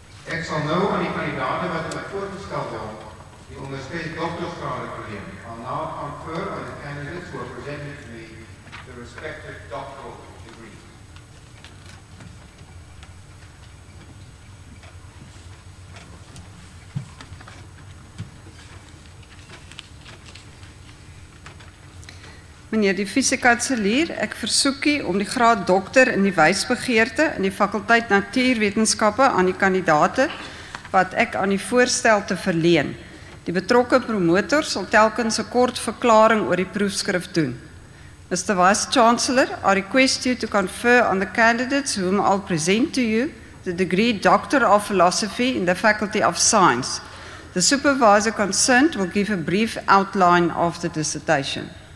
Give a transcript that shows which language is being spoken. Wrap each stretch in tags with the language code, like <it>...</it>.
<af>Ek sal nou aan die kandidaate wat hulle voorgestel word, die onderskeie doktorsgrade verleen.</af> <en>I'll now confer on the candidates who are presenting to me the respective doctoral degrees.</en> <af>Meneer die Vice-Chancellor, ek versoek u om die graad dokter in die wysbegeerte in die fakulteit Natuurwetenskappe aan die kandidate wat ek aan die voorstel te verleen. Die betrokke promotor sal telkens 'n kort verklaring oor die proefskrif doen.</af> <en>Mr. Vice-Chancellor, I request you to confer on the candidates whom I'll present to you the degree Doctor of Philosophy in the Faculty of Science. The supervisor concerned will give a brief outline of the dissertation.</en>